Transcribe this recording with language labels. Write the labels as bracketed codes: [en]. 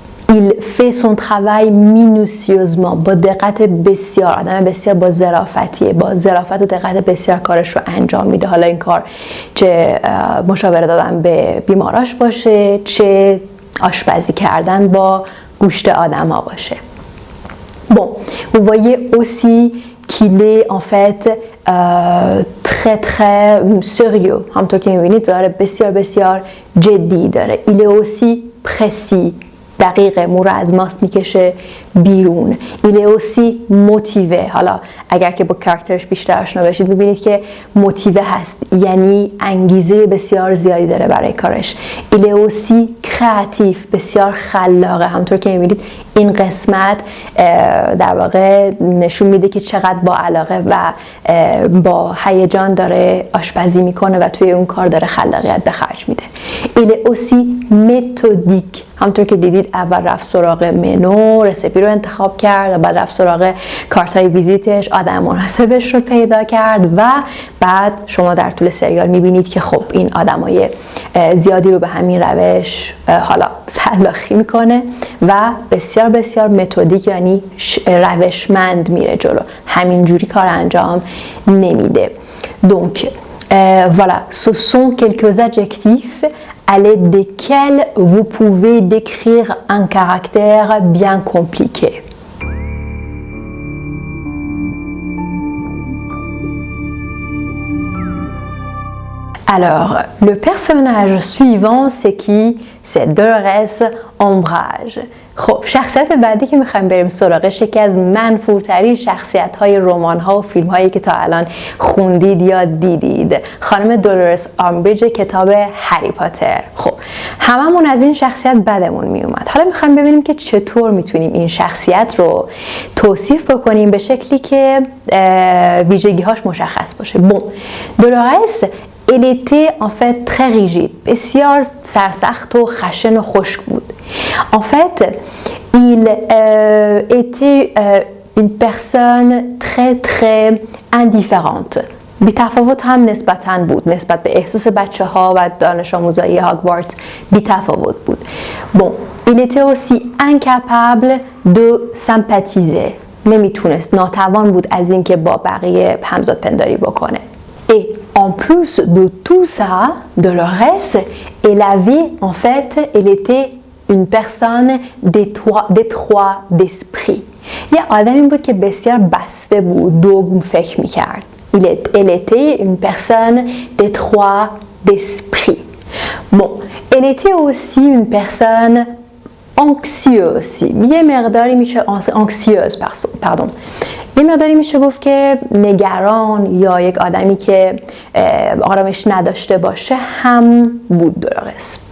[fr] Il fait son travail minutieusement. [fa] با دقت بسیار، آدم بسیار با ظرافتیه، با ظرافت و دقت بسیار کارش رو انجام میده. حالا این کار چه مشاوره دادن به بیماراش باشه، چه آشپزی کردن با گوشت آدم ها باشه. [fr] Bon, vous voyez aussi qu'il est en fait très sérieux. [fa] همونطور که میبینید داره بسیار جدی داره. [fr] Il est aussi précis. [fa] دقیقه، مو رو از ماست میکشه بیرون. [fr] Il est aussi motivé. [fa] حالا اگر که با کاراکترش بیشتر آشنا بشید میبینید که موتیوه هست، یعنی انگیزه بسیار زیادی داره برای کارش. [fr] Il est aussi créatif. [fa] بسیار خلاقه. همونطور که میبینید این قسمت در واقع نشون میده که چقدر با علاقه و با هیجان داره آشپزی میکنه و توی اون کار داره خلاقیت به خرج میده. [fr] Il est aussi méthodique. [fa] همونطور که دیدید اول رفت سراغ منو، رسیپی رو انتخاب کرد و بعد رفت سراغ کارتای ویزیتش، آدم مناسبش رو پیدا کرد و بعد شما در طول سریال میبینید که خب این آدمای زیادی رو به همین روش حالا سلاخی میکنه و بسیار متدیک، یعنی روشمند میره جلو، همینجوری کار انجام نمیده. [fr] Donc voilà, ce sont quelques adjectifs à l'aide desquels vous pouvez décrire un caractère bien compliqué. Alors, le personnage suivant, c'est qui? C'est Dolores Umbridge. [fa] خب شخصیت بعدی که میخوایم بریم سراغش یکی از منفورترین شخصیت های رمان ها و فیلم هایی که تا الان خوندید یا دیدید، خانم دولورس آمبریج کتاب هری پاتر. خب هممون از این شخصیت بدمون میومد. حالا میخوایم ببینیم که چطور میتونیم این شخصیت رو توصیف بکنیم به شکلی که ویژگی هاش مشخص باشه. [fr] Bon, Dolores elle était en fait très rigide. [fa] بسیار سرسخت و خشن و خشک بود. [fr] En fait, il était une personne très indifférente. [fa] بی‌تفاوت هم نسبتاً بود. نسبت به احساس بچه‌ها و دانش آموزای هاگوارتس بی‌تفاوت بود. [fr] Bon, il était aussi incapable de sympathiser. [fa] نمیتونست، ناتوان بود از اینکه با بقیه همزاد پنداری بکنه. [fr] Et en plus de tout ça, de le reste, elle était une personne d'étroit d'esprit. [fa] یه آدمی بود که بسیار بسته بود، دوگم فکر میکرد. [fr] Elle était une personne d'étroit d'esprit. Bon, elle était aussi une personne anxieuse. [fa] یه مقداری میشه [fr] anxieuse, pardon. [fa] یه مقداری میشه گفت که نگران یا یک آدمی که آرامش نداشته باشه هم بود Dolores.